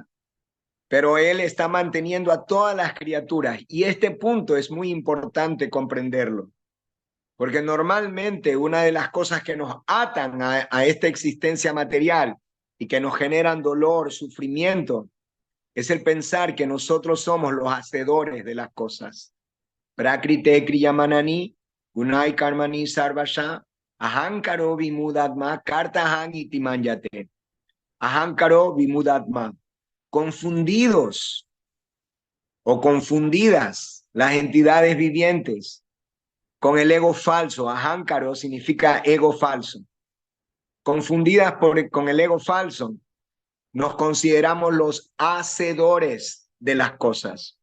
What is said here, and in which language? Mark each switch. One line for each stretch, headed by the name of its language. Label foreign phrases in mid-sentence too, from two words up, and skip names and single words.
Spanish: Pero Él está manteniendo a todas las criaturas y este punto es muy importante comprenderlo, porque normalmente una de las cosas que nos atan a esta existencia material y que nos generan dolor, sufrimiento, es el pensar que nosotros somos los hacedores de las cosas.
Sanskrit: प्रकृतेः क्रियमाणानि गुणैः कर्माणि सर्वशः अहङ्कार विमूढात्मा कर्ताहम् इतिमन्यते. अहङ्कार विमूढात्मा.
Spanish: Confundidos o confundidas las entidades vivientes con el ego falso. Ahankaro significa ego falso. Confundidas con el ego falso, nos consideramos los hacedores de las cosas.